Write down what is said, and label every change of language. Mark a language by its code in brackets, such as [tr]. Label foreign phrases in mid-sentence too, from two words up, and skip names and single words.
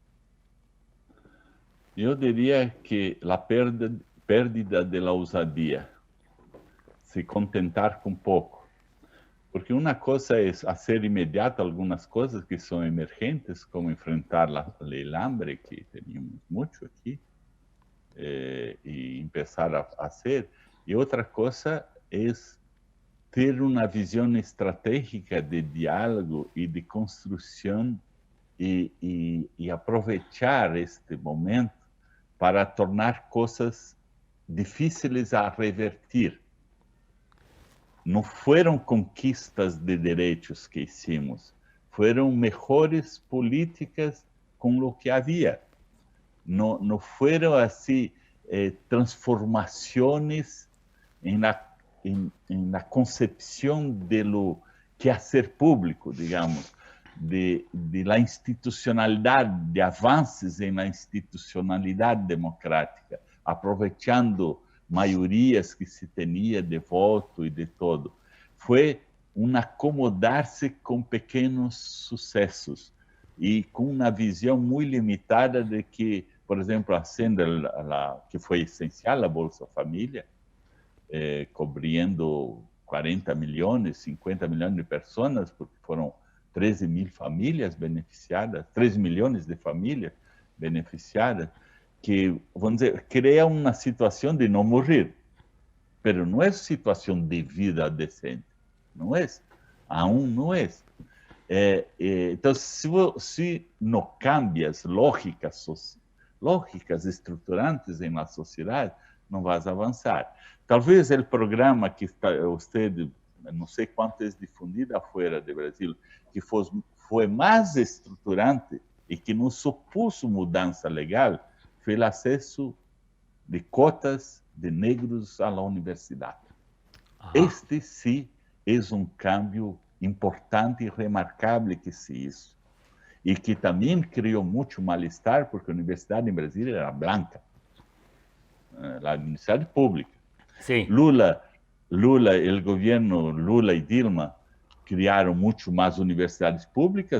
[es] Yo diría que la pérdida de la osadía, se contentar con poco. Porque una cosa es hacer inmediato algunas cosas que son emergentes, como enfrentar el hambre, que teníamos mucho aquí, y empezar a hacer. Y otra cosa es [pt] ter uma visão estratégica de diálogo e de construção e aproveitar este momento para tornar coisas difíceis a revertir. Não foram conquistas de direitos [es] que hicimos, [pt] foram melhores políticas com o que havia. Não foram assim transformações [es] en la concepción de lo quehacer público, digamos, de la institucionalidad, de avances en la institucionalidad democrática, aprovechando maiorías que se tenía de voto y de todo. Fue un acomodarse con pequeños sucesos y con una visión muy limitada de que, por ejemplo, haciendo que fue esencial la Bolsa Familia, cobrindo 40 millones, 50 millones de personas, porque fueron [pt] 13.000 famílias beneficiadas, 3 milhões de famílias beneficiadas, que, vamos dizer, cria uma situação de não morrer, mas não é situação de vida decente, não é, aún não é. Então, se não cambia as lógicas estruturantes na sociedade, não vas avançar. Talvez o programa que você, não sei quanto é difundido fora do Brasil, que foi mais estruturante e que não supuso mudança legal, foi o acesso de cotas de negros à universidade. [es] Ajá. Este sí es un cambio importante y remarcable que se hizo. Y que también creó mucho malestar porque la universidad en Brasil era blanca, la universidad pública. Sí. Lula, el gobierno Lula y Dilma criaron mucho más universidades públicas.